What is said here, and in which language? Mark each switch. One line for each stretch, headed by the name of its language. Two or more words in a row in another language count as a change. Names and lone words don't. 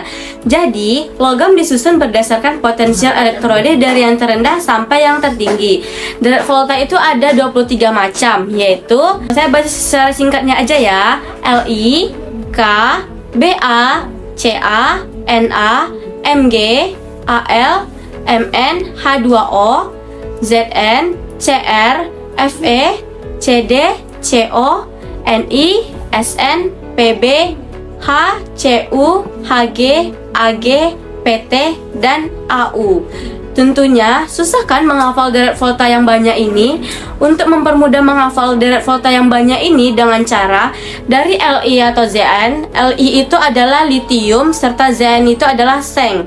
Indonesian: Jadi, logam disusun berdasarkan potensial elektrode dari yang terendah sampai yang tertinggi. Deret volta itu ada 23 macam, yaitu, saya baca secara singkatnya aja ya. Li, K, Ba, Ca, Na, Mg, Al, Mn, H2O, Zn, Cr, Fe, Cd, Co, Ni, Sn, Pb, H, Cu, Hg, Ag, Pt, dan Au. Tentunya susah kan menghafal deret volta yang banyak ini? Untuk mempermudah menghafal deret volta yang banyak ini dengan cara dari Li atau Zn. Li itu adalah litium serta Zn itu adalah seng.